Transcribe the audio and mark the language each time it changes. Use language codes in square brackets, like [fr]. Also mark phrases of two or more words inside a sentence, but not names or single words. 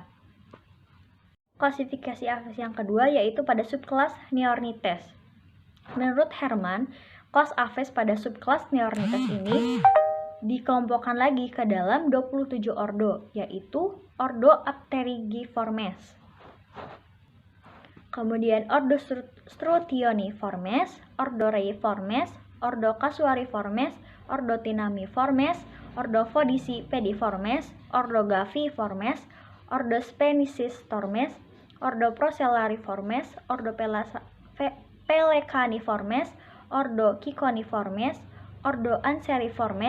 [id] Klasifikasi Aves yang kedua yaitu pada subkelas Neornithes. Menurut Hermann, kelas Aves pada subkelas Neornithes ini dikelompokkan lagi ke dalam 27 ordo, yaitu ordo Apterygiformes. Kemudian ordo Strutioniformes, ordo Reiformes, ordo Casuariformes, ordo Tinamiformes, ordo Fodicipediformes, ordo Gaviiformes, ordo Spenicistormes, ordo Procellariformes, ordo Pelecaniformes, ordo Ciconiformes, ordo Anseriformes,